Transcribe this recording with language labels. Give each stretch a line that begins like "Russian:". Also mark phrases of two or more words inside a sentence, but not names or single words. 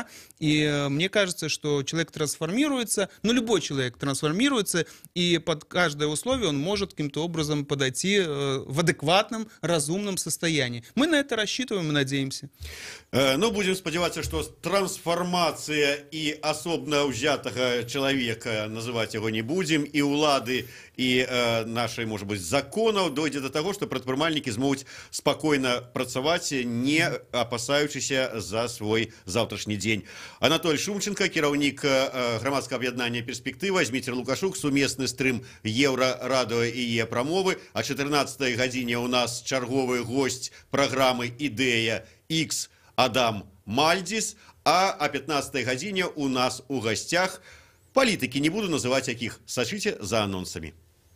Russian: И мне кажется, что человек трансформируется, любой человек трансформируется, и под каждое условие он может каким-то образом подойти в адекватном, разумном состоянии. Мы на это рассчитываем и надеемся. Будем сподеваться, что трансформация и особно взятого человека, называть его не будем, и улады, и нашей, может быть, законов дойдет до того, что
Belarusian: прадпрымальнікі змогуць
Russian: спокойно працаваць, не опасаючыся за свой
Belarusian: завтрашні дзень. Анатоль Шумченко, кіраўнік грамадскага аб'яднання «Перспектыва», Зміцер Лукашук, сумесны стрым Еўрарадыё і Е-прамовы. О 14-й гадзіне у нас чарговы гость праграмы «Ідэя X» Адам Мальдзіс, а о 15-й гадзіне у нас у гостях палітыкі, не буду называть якіх, сачыце за анонсамі.